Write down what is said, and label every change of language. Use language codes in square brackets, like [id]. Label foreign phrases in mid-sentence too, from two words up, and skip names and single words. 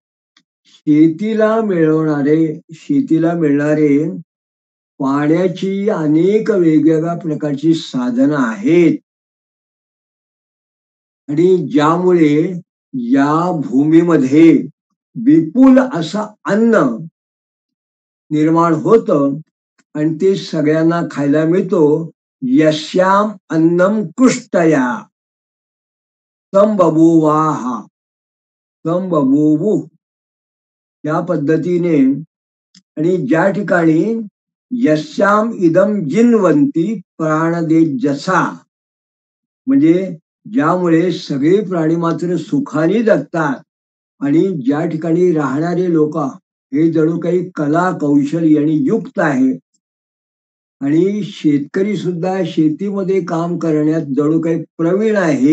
[mr] शेतीला मिळणारे पाण्याची अनेक वेगवेगळ्या प्रकारची साधनं आहेत आणि ज्यामुळे या भूमीमध्ये विपुल असं अन्न निर्माण होतं आणि ते सगळ्यांना खायला मिळतो. [sa] यस्याम अन्नम कुष्टया संबभूवाहा संबभूवु [mr] या पद्धतीने आणि ज्या ठिकाणी [sa] यस्याम इदम जिन्वंती प्राणदे [mr] जसा म्हणजे ज्यामुळे सगळे प्राणी मात्र सुखाने जगतात आणि ज्या ठिकाणी राहणारे लोक हे जणू काही कला कौशल्य यांनी युक्त आहे आणि शेतकरी सुद्धा शेतीमध्ये काम करण्यात जणू काही प्रवीण आहे.